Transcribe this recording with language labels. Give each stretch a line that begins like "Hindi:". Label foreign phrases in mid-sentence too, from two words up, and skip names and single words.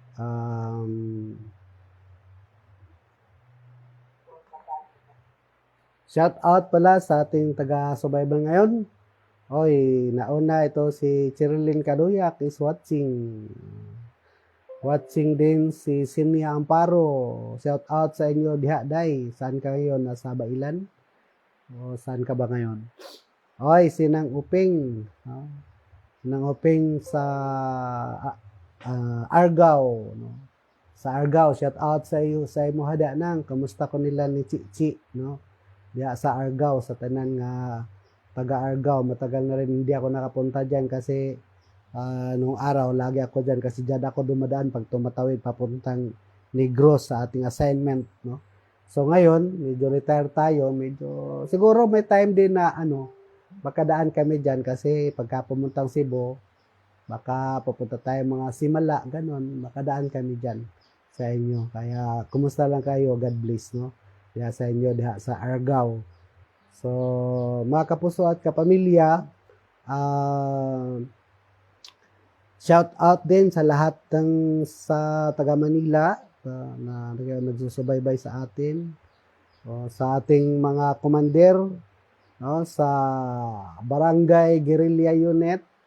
English: shout out
Filipino: pala sa ating taga-subaybay ngayon. Oy, nauna ito si Cherilyn Kaduyak
English: is watching.
Filipino: Watching din si Sinia Amparo.
English: Shout out
Cebuano: sa inyo diha day.
Filipino: Saan ka ngayon? Nasa Bailan? O saan ka ba ngayon? Oy, Sinang Uping. Sinang Uping sa Argao, no?
Cebuano: Sa Argao,
English: shout out
Cebuano: sa iyo, sa imo hada nang. Kamusta ko nila ni Chichi, no? Diha sa Argao, sa tanan nga taga-Argao.
Filipino: Matagal na rin hindi ako nakapunta dyan kasi nung araw lagi ako dyan kasi dyan ako dumadaan pag tumatawid papuntang Negros sa ating assignment, no? So ngayon medyo retire tayo, medyo siguro may time din na makadaan kami dyan kasi pagka pumuntang Cebu baka pupunta tayo mga Simala, ganon, makadaan kami dyan sa inyo. Kaya kumusta lang kayo,
English: God bless,
Filipino: no?
Cebuano: Diha sa inyo diha sa Argao.
Filipino: So, mga kapuso at kapamilya,
English: shout out
Filipino: din sa lahat ng sa taga Manila na nagsusubaybay sa atin, sa ating mga commander, no, sa Barangay Guerrilla Unit